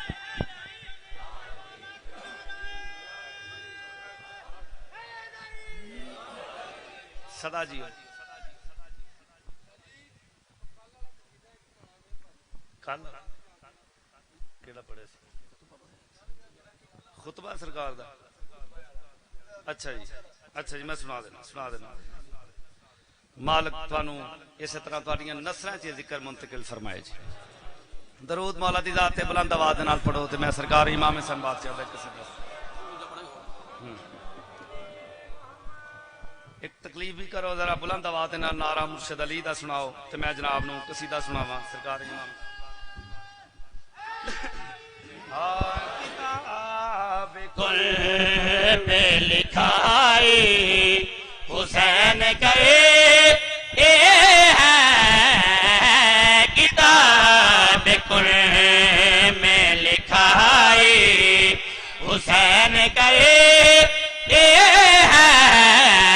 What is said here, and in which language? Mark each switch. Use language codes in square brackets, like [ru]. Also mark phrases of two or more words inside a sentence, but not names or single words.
[pa] صدا جی کل کیڑا پڑھے سی خطبہ سرکار دا؟ اچھا جی میں سنا دینا۔ مالک تانوں اسی طرح تہاڈیاں نسلاں چ ذکر منتقل فرمائے جی۔ درود مولا دی ذات تے بلند آواز نال پڑھو تے میں سرکار امام حسن بادشاہ دا قصہ دس۔ ایک تکلیف بھی کرو ذرا بلند آواز نال نعرہ مرشد علی دا سناؤ تے میں جناب نو قصیدہ سناواں سرکار امام۔ کتاب کل میں لکھائی حسین گئے کتاب کل میں لکھائی حسین گئے